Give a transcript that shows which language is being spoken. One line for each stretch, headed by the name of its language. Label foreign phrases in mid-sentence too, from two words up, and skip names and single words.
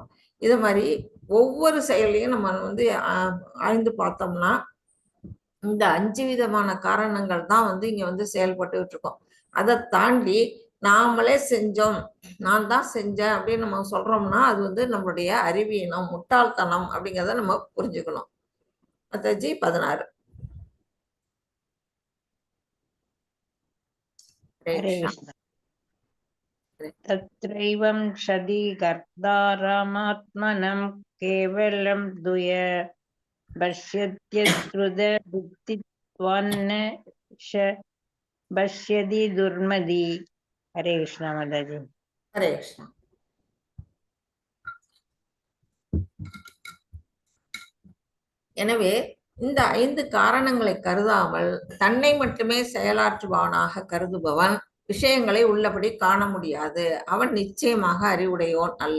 Tamil: இது மாதிரி ஒவ்வொரு செயலையும் நம்ம வந்து ஆழ்ந்து பார்த்தோம்னா இந்த 5 விதமான காரணங்கள் தான் வந்து இங்க வந்து செயல்பட்டுக்கிட்டு இருக்கோம். அதை தாண்டி நாமளே செஞ்சோம், நான் தான் செஞ்சேன் அப்படின்னு நம்ம சொல்றோம்னா அது வந்து நம்மளுடைய அறிவீனம், முட்டாள்தனம் அப்படிங்கிறத நம்ம புரிஞ்சுக்கணும். அத்தாஜி 16.
Hindi: हरे कृष्ण।
Sanskrit: तत्रैवं सदि कर्तारमात्मनं केवलं द्वय पश्यत्यश्रुतबुद्धित्वान्न पश्यति दुर्मति।
Hindi: हरे कृष्ण माताजी। हरे कृष्ण।
Tamil: எனவே இந்த 5 காரணங்களை கருதாமல் தன்னை மட்டுமே செயலாற்றுபவனாக கருதுபவன் விஷயங்களை உள்ளபடி காண முடியாது. அவன் நிச்சயமாக அறிவுடையோன் அல்ல.